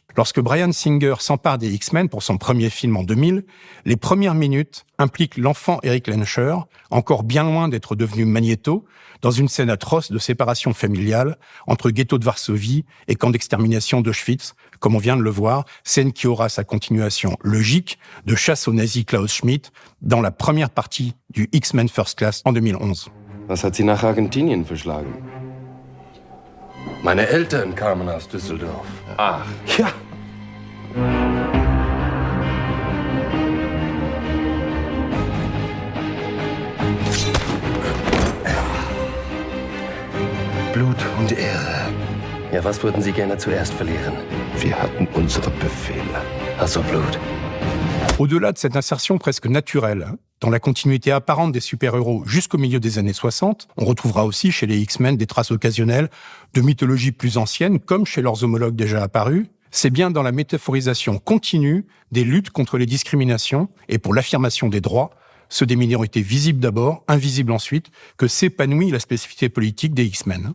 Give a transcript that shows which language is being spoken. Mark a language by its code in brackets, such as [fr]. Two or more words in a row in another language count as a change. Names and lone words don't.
[fr] Lorsque Bryan Singer s'empare des X-Men pour son premier film en 2000, les premières minutes impliquent l'enfant Eric Lehnsherr, encore bien loin d'être devenu Magneto, dans une scène atroce de séparation familiale entre ghetto de Varsovie et camp d'extermination d'Auschwitz, comme on vient de le voir, scène qui aura sa continuation logique de chasse aux nazis Klaus Schmidt dans la première partie du X-Men First Class en 2011. [de] Was hat sie nach Argentinien verschlagen? Meine Eltern kamen aus Düsseldorf. Ach, ja. Blut und Ehre. Ja, was würden Sie gerne zuerst verlieren? Wir hatten unsere Befehle. Also Blut. [fr] Au-delà de cette insertion presque naturelle, dans la continuité apparente des super-héros jusqu'au milieu des années 60, on retrouvera aussi chez les X-Men des traces occasionnelles de mythologies plus anciennes, comme chez leurs homologues déjà apparus. C'est bien dans la métaphorisation continue des luttes contre les discriminations et pour l'affirmation des droits, ceux des minorités visibles d'abord, invisibles ensuite, que s'épanouit la spécificité politique des X-Men.